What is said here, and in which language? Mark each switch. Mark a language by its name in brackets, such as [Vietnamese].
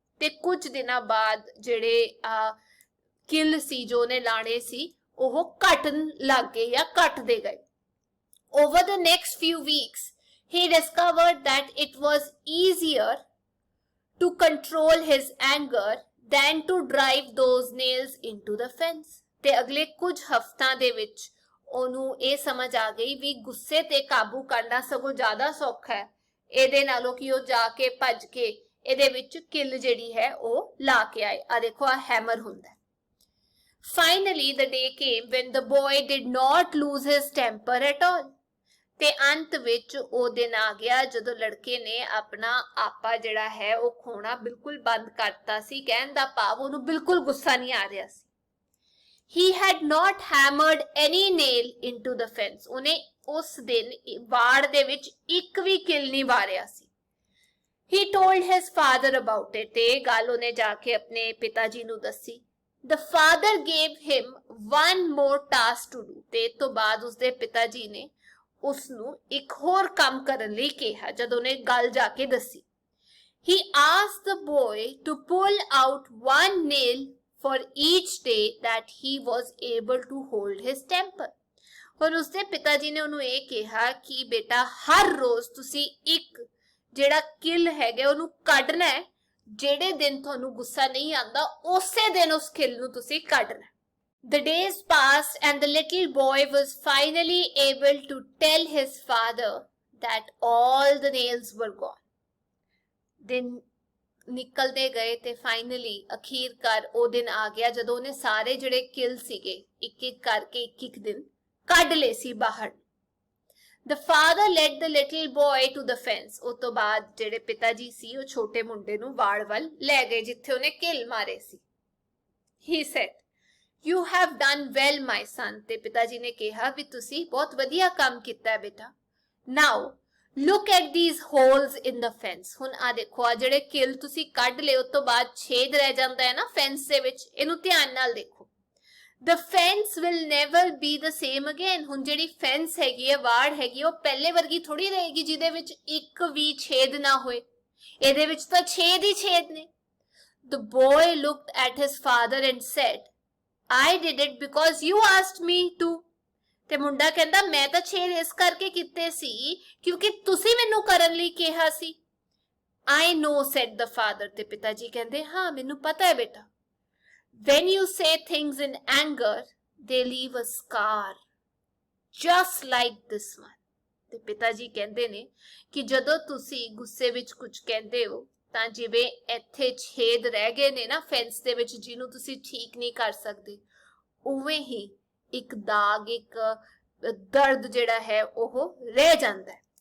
[Punjabi] ਤੇ ਕੁਝ ਦਿਨਾਂ ਬਾਅਦ ਜਿਹੜੇ ਕਿਲ ਸੀ ਜੋ ਉਹਨੇ ਲਾਣੇ ਸੀ ਉਹ ਘਟਣ ਲੱਗ ਗਏ ਜਾਂ ਘਟਦੇ ਗਏ। [English] Over the next few weeks, he discovered that it was easier to control his anger than to drive those nails into the fence. [Punjabi] ਤੇ ਅਗਲੇ ਕੁਝ ਹਫ਼ਤਾਂ ਦੇ ਵਿੱਚ ਉਹਨੂੰ ਇਹ ਸਮਝ ਆ ਗਈ ਵੀ ਗੁੱਸੇ ਤੇ ਕਾਬੂ ਕਰਨਾ ਸਗੋਂ ਜ਼ਿਆਦਾ ਸੌਖਾ ਹੈ ਇਹਦੇ ਨਾਲੋਂ ਕਿ ਉਹ ਜਾ ਕੇ ਭੱਜ ਕੇ ਇਹਦੇ ਵਿੱਚ ਕਿਲ ਜਿਹੜੀ ਹੈ ਉਹ ਲਾ ਕੇ ਆਏ। ਆ ਦੇਖੋ ਆ ਹੈਮਰ ਹੁੰਦਾ। [English] Finally the day came when the boy did not lose his temper at all. [Punjabi] ਤੇ ਅੰਤ ਵਿੱਚ ਉਹ ਦਿਨ ਆ ਗਿਆ ਜਦੋਂ ਲੜਕੇ ਨੇ ਆਪਣਾ ਆਪਾ ਜਿਹੜਾ ਹੈ ਉਹ ਖੋਣਾ ਬਿਲਕੁਲ ਬੰਦ ਕਰਤਾ ਸੀ। ਕਹਿਣ ਦਾ ਭਾਵ ਉਹਨੂੰ ਬਿਲਕੁਲ ਗੁੱਸਾ ਨਹੀਂ ਆ ਰਿਹਾ ਸੀ। [English] He had not hammered any nail into the fence. [Punjabi] ਉਹਨੇ ਉਸ ਦਿਨ ਵਾੜ ਦੇ ਵਿੱਚ ਇੱਕ ਵੀ ਕਿਲ ਨਹੀਂ ਵਾਰਿਆ ਸੀ। [English] He told his father about it. [Punjabi] ਤੇ ਗੱਲ ਉਹਨੇ ਜਾ ਕੇ ਆਪਣੇ ਪਿਤਾ ਜੀ ਨੂੰ ਦੱਸੀ। [English] The father gave him one more task to do. [Punjabi] ਤੇ ਤੋਂ ਬਾਅਦ ਉਸਦੇ ਪਿਤਾ ਜੀ ਨੇ ਉਸਨੂੰ ਇੱਕ ਹੋਰ ਕੰਮ ਕਰਨ ਲਈ ਕਿਹਾ ਜਦ ਉਹਨੇ ਗੱਲ ਜਾ ਕੇ ਦੱਸੀ। [English] He asked the boy to pull out one nail for each day that he was able to hold his temper. [Punjabi] और ਉਸਦੇ ਪਿਤਾ ਜੀ ਨੇ ਉਹਨੂੰ ਇਹ ਕਿਹਾ ਕਿ ਬੇਟਾ ਹਰ ਰੋਜ਼ ਤੁਸੀਂ ਇੱਕ ਜਿਹੜਾ ਕਿਲ ਹੈਗਾ ਉਹਨੂੰ ਕੱਢਣਾ ਹੈ, ਜਿਹੜੇ ਦਿਨ ਤੁਹਾਨੂੰ ਗੁੱਸਾ ਨਹੀਂ ਆਉਂਦਾ ਉਸੇ ਦਿਨ ਉਸ ਕਿਲ ਨੂੰ ਤੁਸੀਂ ਕੱਢਣਾ। [English] The days passed and the little boy was finally able to tell his father that all the nails were gone. [Punjabi] ਦਿਨ ਨਿਕਲਦੇ ਗਏ ਤੇ ਫਾਈਨਲੀ ਅਖੀਰਕਾਰ ਉਹ ਦਿਨ ਆ ਗਿਆ ਜਦੋਂ ਉਹਨੇ ਸਾਰੇ ਜਿਹੜੇ ਕਿਲ ਸੀਗੇ ਇੱਕ ਇੱਕ ਕਰਕੇ ਇੱਕ ਦਿਨ ਕੱਢ ਲਏ ਸੀ ਬਾਹਰ। [English] The father led the little boy to the fence. [Punjabi] ਉਸ ਤੋਂ ਬਾਅਦ ਜਿਹੜੇ ਪਿਤਾ ਜੀ ਸੀ ਉਹ ਛੋਟੇ ਮੁੰਡੇ ਨੂੰ ਵਾੜ ਵੱਲ ਲੈ ਗਏ ਜਿੱਥੇ ਉਹਨੇ ਕਿਲ ਮਾਰੇ ਸੀ। [English] He said, You have done well, my son. [Punjabi] ਤੇ ਪਿਤਾ ਜੀ ਨੇ ਕਿਹਾ ਵੀ ਤੁਸੀਂ ਬਹੁਤ ਵਧੀਆ ਕੰਮ ਕੀਤਾ ਹੈ ਬੇਟਾ। [English] Now look at these holes in the fence. [Punjabi] ਹੁਣ ਆ ਦੇਖੋ ਆ ਜਿਹੜੇ ਕਿਲ ਤੁਸੀਂ ਕੱਢ ਲਏ ਉਸ ਤੋਂ ਬਾਅਦ ਛੇਦ ਰਹਿ ਜਾਂਦਾ ਹੈ ਨਾ ਫੈਂਸ ਦੇ ਵਿੱਚ, ਇਹਨੂੰ ਧਿਆਨ ਨਾਲ ਦੇਖੋ। [English] The fence will never be the same again. [Punjabi] ਹੁਣ ਜਿਹੜੀ ਫੈਂਸ ਹੈਗੀ ਹੈ, ਵਾੜ ਹੈਗੀ, ਉਹ ਪਹਿਲੇ ਵਰਗੀ ਥੋੜੀ ਰਹੇਗੀ ਜਿਹਦੇ ਵਿੱਚ ਇੱਕ ਵੀ ਛੇਦ ਨਾ ਹੋਏ। ਇਹਦੇ ਵਿੱਚ ਤਾਂ ਛੇਦ ਹੀ ਛੇਦ ਨੇ। [English] The boy looked at his father and said, I did it because you asked me to. [Punjabi] ਤੇ ਮੁੰਡਾ ਕਹਿੰਦਾ ਮੈਂ ਤਾਂ ਛੇਦ ਇਸ ਕਰਕੇ ਕੀਤੇ ਸੀ ਕਿਉਂਕਿ ਤੁਸੀਂ ਮੈਨੂੰ ਕਰਨ ਲਈ ਕਿਹਾ ਸੀ। [English] I know, said the father. [Punjabi] ਤੇ ਪਿਤਾ ਜੀ ਕਹਿੰਦੇ ਹਾਂ ਮੈਨੂੰ ਪਤਾ ਹੈ ਬੇਟਾ। [English] when you say things in anger they leave a scar just like this one। [Punjabi] ਤੇ ਪਿਤਾ ਜੀ ਕਹਿੰਦੇ ਨੇ ਕਿ ਜਦੋਂ ਤੁਸੀਂ ਗੁੱਸੇ ਵਿੱਚ ਕੁਝ ਕਹਿੰਦੇ ਹੋ ਤਾਂ ਜਿਵੇਂ ਇੱਥੇ ਛੇਦ ਰਹਿ ਗਏ ਨੇ ਨਾ ਫੈਂਸ ਦੇ ਵਿੱਚ ਜਿਹਨੂੰ ਤੁਸੀਂ ਠੀਕ ਨਹੀਂ ਕਰ ਸਕਦੇ, ਉਵੇਂ ਹੀ ਇੱਕ ਦਾਗ, ਇੱਕ ਦਰਦ ਜਿਹੜਾ ਹੈ ਉਹ ਰਹਿ ਜਾਂਦਾ ਹੈ।